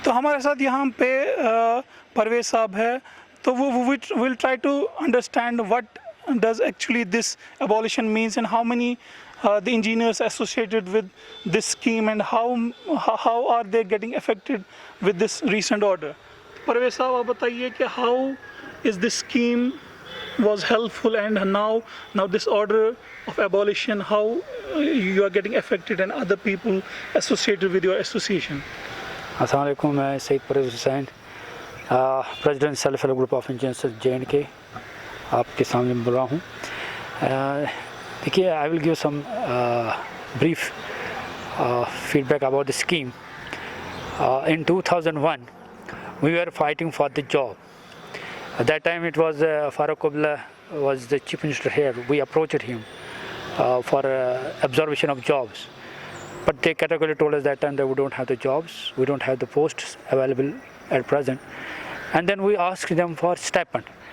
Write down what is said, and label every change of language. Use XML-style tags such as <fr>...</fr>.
<hi>तो हमारे साथ यहाँ पे परवेज साहब है, तो वो</hi> <en>Will try to understand what does actually this abolition means and how many the engineers associated with this scheme and how are they getting affected with this recent order. Parvez साहब,</en> <hi>आप बताइए कि</hi> <en>How is this scheme was helpful and now this order of abolition, how you are getting affected and other people associated with your association.</en> <hi>अस्सलाम वालेकुम, मैं Saeed Parvez Hussain, president self help group of engineers J&K आपके सामने बोल रहा हूँ।</hi> <en>देखिए, I will give some brief feedback about the scheme. In 2001 we were fighting for the job. At that time it was Khabrokadhobighat was the chief minister here. We approached him for absorption of jobs, but they categorically told us that time that we don't have the jobs, we don't have the posts available at present. And then we asked them for stipend.</en>